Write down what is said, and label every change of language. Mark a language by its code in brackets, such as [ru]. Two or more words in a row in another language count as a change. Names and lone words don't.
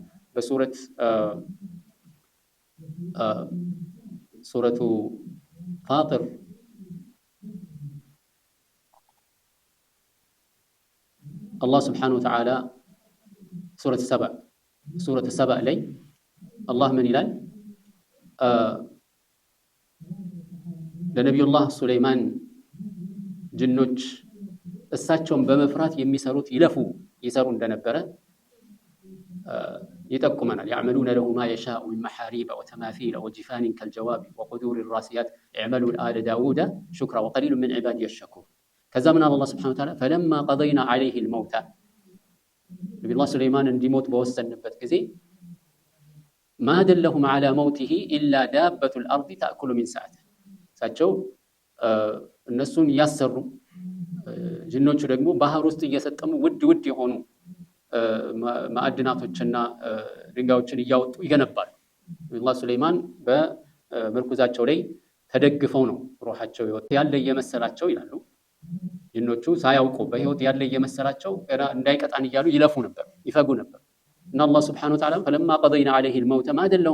[am] በሱረቱ ፋጢር [ar] الله سبحانه وتعالى [am] ሱረቱ ሰባ ላይ አላህ ምን ይላል? ለነቢዩላህ ሱለይማን ጅኖች እሳቸውን በመፍራት የሚሰሩት ይሰሩ እንደነበረ يጠቁመናል። [ar] يعملون له ما يشاء من محاريب وتماثيل وجفان كالجواب وقدور الراسيات اعملوا آل داود شكرا وقليل من عبادي الشكور. [am] ከዛ ምን አለ አላህ [ar] سبحانه وتعالى فلما قضينا عليه الموت [am] ነቢዩላህ ሱለይማን እንዲሞት በወሰንበት ጊዜ [ar] ما دلهم على موته إلا دابة الأرض تأكل من ساعته [am] እሳቸው እነሱን ያሰሩ ጅኖቹ ደግሞ ባህር ውስጥ እየሰጠሙ ውድ የሆኑ ማዕድናቶችና ድንጋዮችን እያወጡ ይገነባሉ። ነቢዩላህ ሱለይማን በምርኩዛቸው ላይ ተደግፈው ነው ሩሃቸው ያለ እየመሰላቸው ይላሉ ጅኖቹ ሳያውቁ በህይወት ያለ እየመሰላቸው እንዳይቀጣን እያሉ ይለፉ ነበር፣ ይፈጉ ነበር። እና አላህ [ar] سبحانه وتعالى فلما قضينا عليه الموت ما دلهم